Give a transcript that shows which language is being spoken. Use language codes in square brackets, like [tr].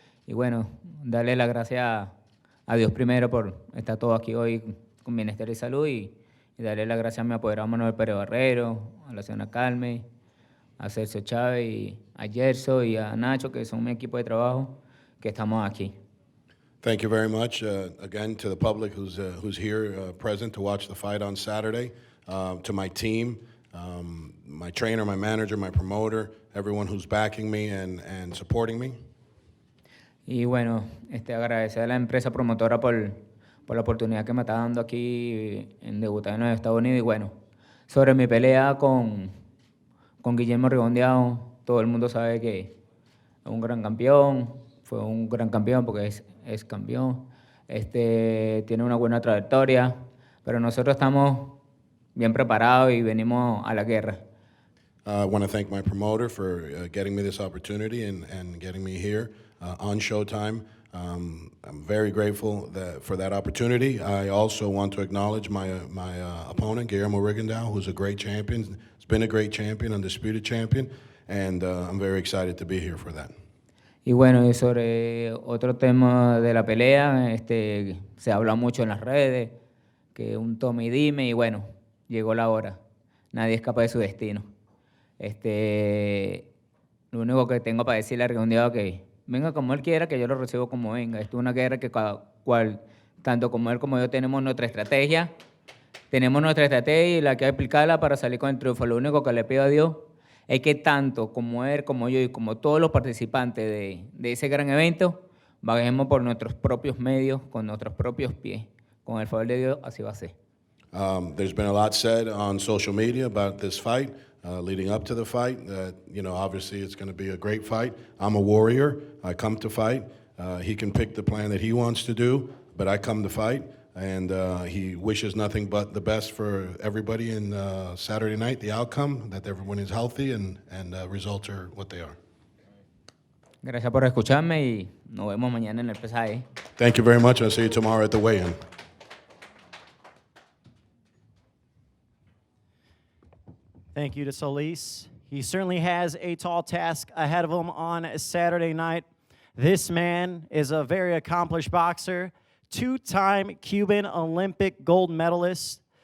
[es] Y bueno, darle las gracias a Dios primero por estar todo aquí hoy con bienestar y salud. Y darle las gracias a mi apoderado Manuel Pérez Barrero, a la señora Carmen, a Sergio Chávez, y a Jayson y a Nacho, que son mi equipo de trabajo, que estamos aquí. [en] Thank you very much, again, to the public who's here present to watch the fight on Saturday, to my team, my trainer, my manager, my promoter, everyone who's backing me and supporting me. [es] Y bueno, agradecer a la empresa promotora por la oportunidad que me está dando aquí en debutar en los Estados Unidos. Y bueno, sobre mi pelea con Guillermo Rigondeaux, todo el mundo sabe que es un gran campeón, fue un gran campeón porque es campeón, tiene una buena trayectoria, pero nosotros estamos bien preparados y venimos a la guerra. [en] I want to thank my promoter for getting me this opportunity and getting me here on Showtime. I'm very grateful for that opportunity. I also want to acknowledge my opponent, Guillermo Rigondeaux, who's a great champion. He's been a great champion, undisputed champion, and I'm very excited to be here for that. [es] Y bueno, y sobre otro tema de la pelea, se habla mucho en las redes, que un tome y dime, y bueno, llegó la hora. Nadie escapa de su destino. Lo único que tengo para decirle a Rigondeaux que venga como él quiera, que yo lo recibo como venga. Esto es una guerra que tanto como él como yo tenemos nuestra estrategia. Tenemos nuestra estrategia y la que hay que aplicarla para salir con el triunfo. Lo único que le pido a Dios es que tanto como él, como yo y como todos los participantes de ese gran evento, bajemos por nuestros propios medios, con nuestros propios pies. Con el favor de Dios, así va a ser. [en] There's been a lot said on social media about this fight, leading up to the fight. That, obviously it's going to be a great fight. I'm a warrior. I come to fight. He can pick the plan that he wants to do, but I come to fight. And he wishes nothing but the best for everybody in Saturday night, the outcome, that everyone is healthy and results are what they are. [es] Gracias por escucharme y nos vemos mañana en el pesaje. [en] Thank you very much. I'll see you tomorrow at the weigh-in. Thank you to Solis. He certainly has a tall task ahead of him on Saturday night. This man is a very accomplished boxer, two-time Cuban Olympic gold medalist.